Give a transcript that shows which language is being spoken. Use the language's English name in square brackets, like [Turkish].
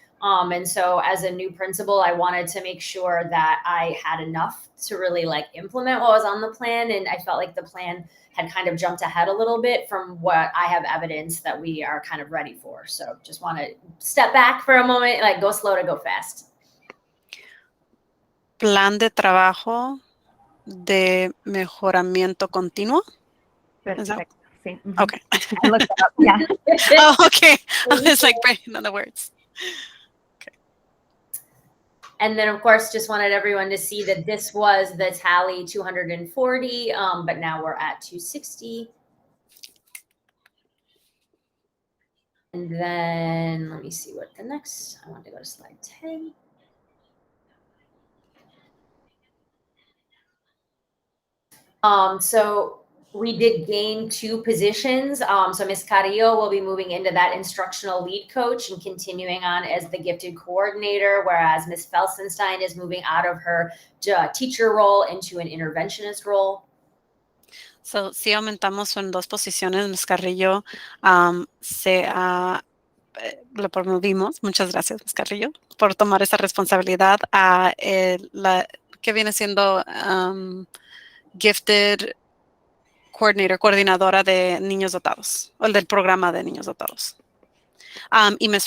[English] And so as a new principal, I wanted to make sure that I had enough to really like implement what was on the plan. And I felt like the plan had kind of jumped ahead a little bit from what I have evidence that we are kind of ready for. So just want to step back for a moment, like go slow to go fast. [Spanish] Plan de trabajo de mejoramiento continuo. Perfecto. Sí. [English] Okay. I looked it up. Yeah. Oh, okay. I was like breaking down the words. And then, of course, just wanted everyone to see that this was the tally 240, but now we're at 260. And then let me see what the next, I want to go to slide 10. So we did gain 2 positions. So Ms. Carrillo will be moving into that instructional lead coach and continuing on as the gifted coordinator, whereas Ms. Felsenstein is moving out of her teacher role into an interventionist role. [Spanish] So, sí aumentamos en 2 posiciones. Ms. Carrillo lo promovimos. Muchas gracias, Ms. Carrillo, por tomar esa responsabilidad a la que viene siendo gifted coordinadora de niños dotados, o el del programa de niños dotados. Y Ms.